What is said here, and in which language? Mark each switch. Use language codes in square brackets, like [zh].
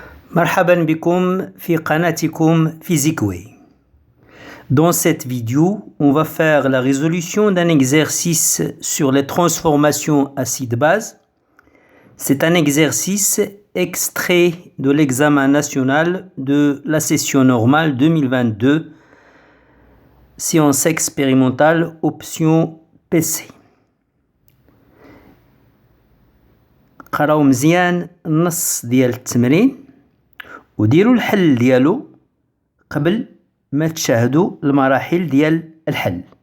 [ar] مرحبا بكم في قناتكم PhysiqueWay. [fr] Dans cette vidéo, on va faire la résolution d'un exercice sur les transformations acide-base. C'est un exercice extrait de l'examen national de la session normale 2022, séance expérimentale, option PC. [ar] قراو مزيان النص ديال التمرين وديروا الحل ديالو قبل ما تشاهدوا المراحل ديال الحل.